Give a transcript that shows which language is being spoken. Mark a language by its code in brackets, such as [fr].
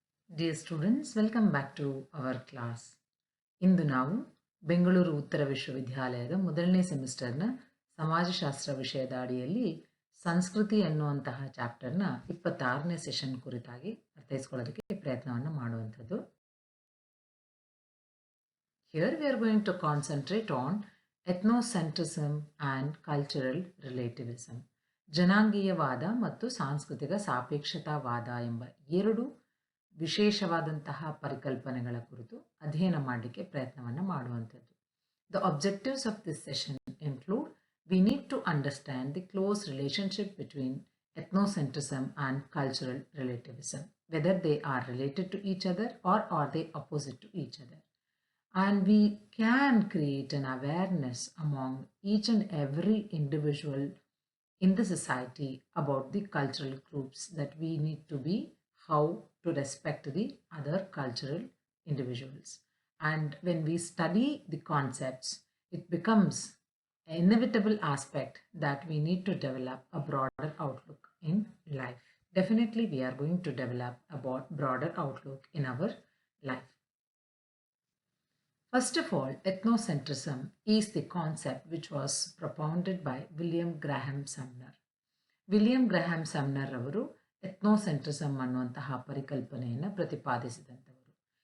[en] Dear students, welcome back to our class. [kn] ಇಂದು ನಾವು ಬೆಂಗಳೂರು ಉತ್ತರ ವಿಶ್ವವಿದ್ಯಾಲಯದ ಮೊದಲನೇ ಸೆಮಿಸ್ಟರ್ನ ಸಮಾಜಶಾಸ್ತ್ರ ವಿಷಯದ ಅಡಿಯಲ್ಲಿ ಸಂಸ್ಕೃತಿ ಎನ್ನುವಂತಹ ಚಾಪ್ಟರ್ನ 26ನೇ ಸೆಷನ್ ಕುರಿತಾಗಿ ಅರ್ಥೈಸ್ಕೊಳ್ಳೋದಕ್ಕೆ ಪ್ರಯತ್ನವನ್ನು ಮಾಡುವಂಥದ್ದು. [en] Here we are going to concentrate on ethnocentrism and cultural relativism. [kn] ಜನಾಂಗೀಯವಾದ ಮತ್ತು ಸಾಂಸ್ಕೃತಿಕ ಸಾಪೇಕ್ಷತಾವಾದ ಎಂಬ ಎರಡು ವಿಶೇಷವಾದಂತಹ ಪರಿಕಲ್ಪನೆಗಳ ಕುರಿತು ಅಧ್ಯಯನ ಮಾಡಲಿಕ್ಕೆ ಪ್ರಯತ್ನವನ್ನು ಮಾಡುವಂಥದ್ದು. [en] The objectives of this session include: we need to understand the close relationship between ethnocentrism and cultural relativism, whether they are related to each other or are they opposite to each other. And we can create an awareness among each and every individual in the society about the cultural groups that we need to be, how to respect the other cultural individuals. And when we study the concepts, it becomes an inevitable aspect that we need to develop a broader outlook in life. Definitely, we are going to develop a broader outlook in our life. First of all, ethnocentrism is the concept which was propounded by William Graham Sumner. [kn] William Graham Sumner ಅವರು ಎಥ್ನೋಸೆಂಟ್ರಿಸಮ್ ಅನ್ನುವಂತಹ ಪರಿಕಲ್ಪನೆಯನ್ನು ಪ್ರತಿಪಾದಿಸಿದಂಥವರು.